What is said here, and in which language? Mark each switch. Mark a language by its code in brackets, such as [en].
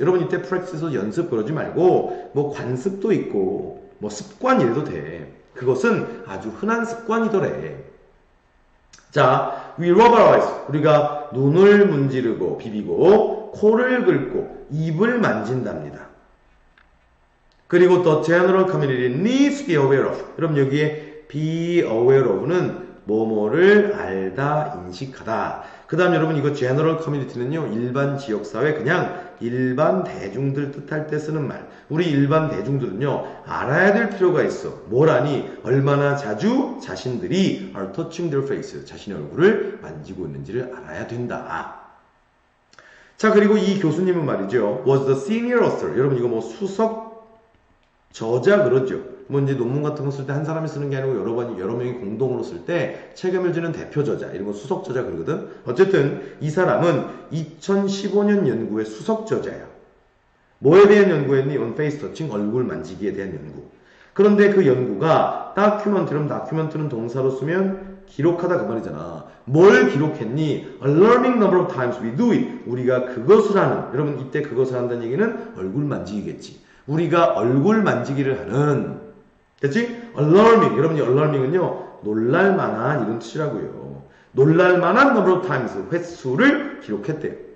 [ko] 여러분 이때 practice에서 연습 그러지 말고 뭐 관습도 있고 뭐 습관 이래도 돼. 그것은 아주 흔한 습관이더래. 자, [en] we rub our eyes. [ko] 우리가 눈을 문지르고 비비고 코를 긁고 입을 만진답니다. [en] 그리고 the general community needs to be aware of. [ko] 여러분 여기에 be aware of는 뭐뭐를 알다, 인식하다. 그 다음 여러분 이거 general community는요. 일반 지역사회 그냥 일반 대중들 뜻할 때 쓰는 말. 우리 일반 대중들은요. 알아야 될 필요가 있어. 뭐라니? 얼마나 자주 자신들이 [en] are touching their face. [ko] 자신의 얼굴을 만지고 있는지를 알아야 된다. 자 그리고 이 교수님은 말이죠. [en] was the senior author. [ko] 여러분 이거 뭐 수석 저자 그러죠. 뭐 이제 논문 같은 거 쓸 때 한 사람이 쓰는 게 아니고 여러 명이 공동으로 쓸 때 책임을 지는 대표 저자 이런 거 수석 저자 그러거든. 어쨌든 이 사람은 2015년 연구의 수석 저자야. 뭐에 대한 연구였니? [en] on face touching [ko] 얼굴 만지기에 대한 연구. 그런데 그 연구가 다큐멘트는 동사로 쓰면 기록하다 그 말이잖아. 뭘 기록했니? [en] A alarming number of times we do it. [ko] 우리가 그것을 하는. 여러분 이때 그것을 한다는 얘기는 얼굴 만지기겠지. 우리가 얼굴 만지기를 하는. 됐지? alarming. 여러분이 alarming은요. 놀랄만한 이런 뜻이라고요. 놀랄만한 [en] number of times [ko] 횟수를 기록했대요.